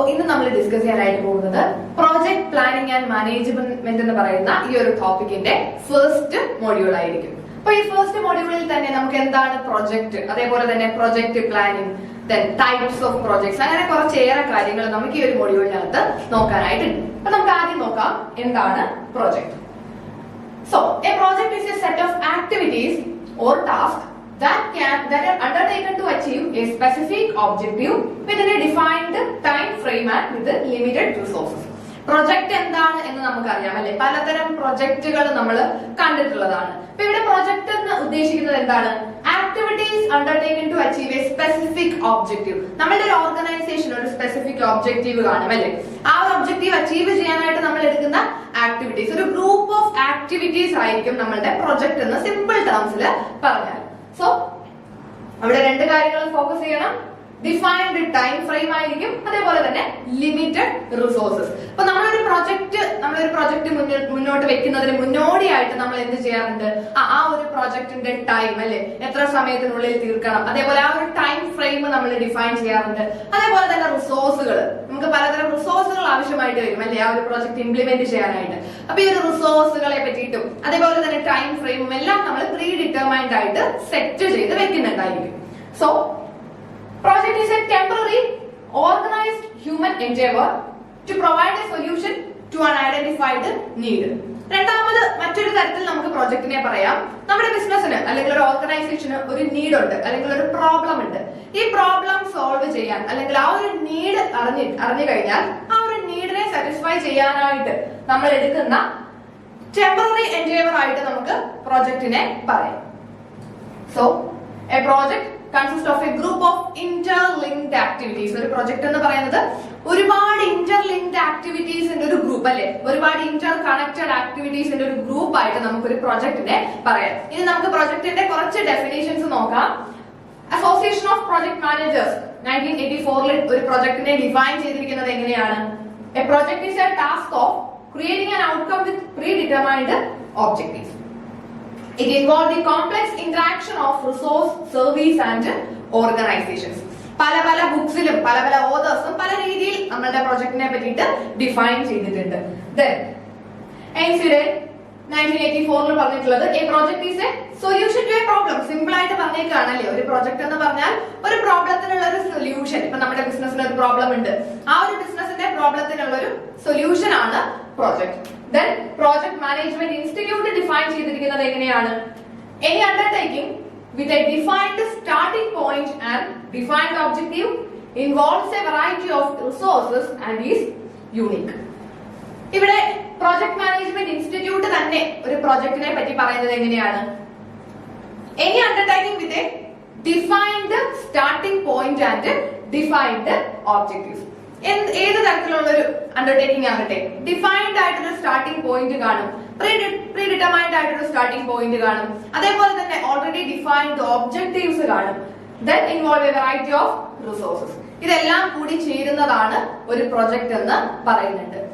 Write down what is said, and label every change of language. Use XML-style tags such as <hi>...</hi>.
<ml>നമ്മൾ ഡിസ്കസ് ചെയ്യാനായിട്ട് പോകുന്നത് പ്രോജക്ട് പ്ലാനിംഗ് ആൻഡ് മാനേജ്മെന്റ് എന്ന് പറയുന്ന ഈ ഒരു ടോപ്പിക്കിന്റെ ഫസ്റ്റ് മൊഡ്യൂൾ ആയിരിക്കും. അപ്പൊ ഈ ഫസ്റ്റ് മൊഡ്യൂളിൽ തന്നെ നമുക്ക് എന്താണ് പ്രൊജക്ട്, അതേപോലെ തന്നെ project planning, types of projects, അങ്ങനെ കുറച്ചേറെ കാര്യങ്ങൾ നമുക്ക് ഈ ഒരു മൊഡ്യൂളിനകത്ത് നോക്കാനായിട്ടുണ്ട്. അപ്പൊ നമുക്ക് ആദ്യം നോക്കാം എന്താണ് project.</ml> <en>So, a project is a set of activities or tasks that are undertaken to achieve a specific objective within a defined time frame and with limited resources.</en> <ml>Project എന്താണ് എന്ന് നമുക്കറിയാം അല്ലെ, പലതരം പ്രൊജക്ടുകൾ നമ്മൾ കണ്ടിട്ടുള്ളതാണ്. അപ്പൊ ഇവിടെ പ്രൊജക്ട് എന്ന് ഉദ്ദേശിക്കുന്നത് എന്താണ്?</ml> <en>Activities undertaken to achieve a specific objective.</en> <ml>നമ്മുടെ ഒരു ഓർഗനൈസേഷൻ ഒരു സ്പെസിഫിക് ഒബ്ജക്റ്റീവ് കാണും അല്ലെ, ആ ഒരു ഒബ്ജക്റ്റീവ് അച്ചീവ് ചെയ്യാനായിട്ട് നമ്മൾ എടുക്കുന്ന ആക്ടിവിറ്റീസ്, ഒരു ഗ്രൂപ്പ് ഓഫ് ആക്ടിവിറ്റീസ് ആയിരിക്കും നമ്മളുടെ പ്രൊജക്ട് എന്ന് സിമ്പിൾ ടേംസിൽ പറഞ്ഞാൽ. സോ അവിടെ രണ്ട് കാര്യങ്ങൾ ഫോക്കസ് ചെയ്യണം. ഡിഫൈൻഡ് ടൈം ഫ്രെയിം ആയിരിക്കും, അതേപോലെ തന്നെ ലിമിറ്റഡ് റിസോഴ്സസ്. അപ്പൊ നമ്മളൊരു പ്രൊജക്ട് മുന്നോട്ട് വെക്കുന്നതിന് മുന്നോടിയായിട്ട് നമ്മൾ എന്ത് ചെയ്യാറുണ്ട്? ആ ഒരു പ്രൊജക്ടിന്റെ ടൈം അല്ലെ, എത്ര സമയത്തിനുള്ളിൽ തീർക്കണം, അതേപോലെ ആ ഒരു ടൈം ഫ്രെയിം നമ്മൾ ഡിഫൈൻ ചെയ്യാറുണ്ട്. അതേപോലെ തന്നെ റിസോഴ്സുകൾ, നമുക്ക് പലതരം റിസോഴ്സുകൾ ആവശ്യമായിട്ട് വരും അല്ലെ ആ ഒരു പ്രൊജക്ട് ഇംപ്ലിമെന്റ് ചെയ്യാനായിട്ട്. അപ്പൊ ഈ ഒരു റിസോഴ്സുകളെ പറ്റിയിട്ടും അതേപോലെ തന്നെ ടൈം ഫ്രെയിമും എല്ലാം നമ്മൾ പ്രീ ഡിറ്റർമൈൻഡ് ആയിട്ട് സെറ്റ് ചെയ്ത് വെക്കുന്നുണ്ടായിരിക്കും.</ml> <en>So project is a temporary organized human endeavor to provide a solution to an identified need.</en> <ml>രണ്ടാമത് മറ്റൊരു തരത്തിൽ നമുക്ക് പ്രോജക്റ്റിനെ പറയാം. നമ്മുടെ ബിസിനസ്സിന് അല്ലെങ്കിൽ ഒരു ഓർഗനൈസേഷന് ഒരു നീഡ് ഉണ്ട്, അല്ലെങ്കിൽ ഒരു പ്രോബ്ലം ഉണ്ട്. ഈ പ്രോബ്ലം സോൾവ് ചെയ്യാൻ അല്ലെങ്കിൽ ആ ഒരു നീഡ് അറിഞ്ഞു കഴിഞ്ഞാൽ ആ ഒരു നീഡിനെ സാറ്റിസ്ഫൈ ചെയ്യാനായിട്ട് നമ്മൾ എടുക്കുന്ന ടെമ്പററി എൻഡേവർ ആയിട്ട് നമുക്ക് പ്രോജക്റ്റിനെ പറയാം.</ml> <en>So a project consist of a group of interlinked activities.</en> <ml>ഒരു പ്രൊജക്ട് എന്ന് പറയുന്നത് ഒരുപാട് ഇന്റർലിങ്ക്ഡ് ആക്ടിവിറ്റീസിന്റെ ഒരു ഗ്രൂപ്പ് അല്ലെ, ഒരുപാട് ഇന്റർ കണക്റ്റഡ് ആക്ടിവിറ്റീസിന്റെ ഒരു ഗ്രൂപ്പ് ആയിട്ട് നമുക്കൊരു പ്രൊജക്ടിനെ പറയാം. ഇനി നമുക്ക് പ്രൊജക്ടിന്റെ കുറച്ച് ഡെഫിനേഷൻസ് നോക്കാം. അസോസിയേഷൻ ഓഫ് പ്രൊജക്ട് മാനേജേഴ്സ് 1984 ഒരു പ്രൊജക്ടിനെ ഡിഫൈൻ ചെയ്തിരിക്കുന്നത് എങ്ങനെയാണ്?</ml> <en>A project is a task of creating an outcome with predetermined objectives. It involves the complex interaction of resource, service and organizations.</en> <ml>പല ബുക്സിലും പല ഓതേഴ്സും പല രീതിയിൽ നമ്മുടെ പ്രൊജക്ടിനെ പറ്റിയിട്ട് ഡിഫൈൻ ചെയ്തിട്ടുണ്ട്.</ml> <en>Then Ainsworth 1984</en> <ml>പറഞ്ഞിട്ടുള്ളത്</ml> <en>a project is a solution to a problem.</en> <ml>Simple ആയിട്ട് പറഞ്ഞേക്കാണല്ലേ, ഒരു പ്രൊജക്ട് എന്ന് പറഞ്ഞാൽ ഒരു പ്രോബ്ലത്തിനുള്ള ഒരു സൊല്യൂഷൻ. ഇപ്പൊ നമ്മുടെ ബിസിനസ്സിന് ഒരു പ്രോബ്ലം ഉണ്ട്, ആ ഒരു ബിസിനസിന്റെ പ്രോബ്ലത്തിനുള്ള ഒരു സൊല്യൂഷൻ ആണ് project. Then Project Management Institute define ചെയ്തിരിക്കുന്നത് എങ്ങനെയാണ്?</ml> <en>Any undertaking with a defined starting point and defined objective involves a variety of resources and is unique.</en> <ml>ഇവിടെ പ്രോജക്ട് മാനേജ്മെന്റ് ഇൻസ്റ്റിറ്റ്യൂട്ട് തന്നെ ഒരു പ്രോജക്റ്റിനെ പറ്റി പറയുന്നത് എങ്ങനെയാണ്?</ml> <en>Any undertaking with a defined starting point and defined objectives.</en> <ml>ഏത് തരത്തിലുള്ള ഒരു undertaking ആകട്ടെ, ഡിഫൈൻഡ് ആയിട്ടൊരു സ്റ്റാർട്ടിംഗ് പോയിന്റ് കാണും, പ്രീ ഡിറ്റർമൈൻഡ് ആയിട്ടൊരു സ്റ്റാർട്ടിംഗ് പോയിന്റ് കാണും, അതേപോലെ തന്നെ ഓൾറെഡി ഡിഫൈൻഡ് ഒബ്ജക്റ്റീവ്സ് കാണും.</ml> <en>Then involve a variety of resources.</en> <ml>ഇതെല്ലാം കൂടി ചേരുന്നതാണ് ഒരു പ്രൊജക്ട് എന്ന് പറയുന്നുണ്ട്.</ml>